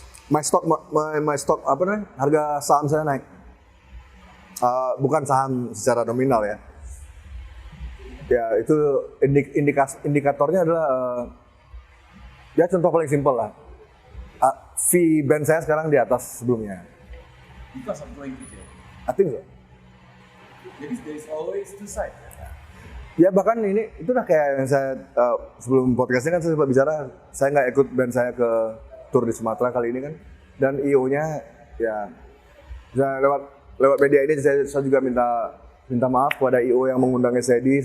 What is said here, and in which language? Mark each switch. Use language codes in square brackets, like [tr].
[en] My stock [id] apa namanya? Harga saham saya naik. Bukan saham secara nominal ya. Ya, itu indikatornya adalah ya contoh paling simpel lah. Fee band saya sekarang di atas sebelumnya. [en] because of going to jail. I think so. Jadi there is always two sides. [id] Ya bahkan ini itu udah kayak yang saya sebelum podcastnya kan saya sempat bicara, saya nggak ikut band saya ke tour di Sumatera kali ini kan, dan IO-nya ya lewat media ini saya juga minta maaf kepada IO yang mengundang SID.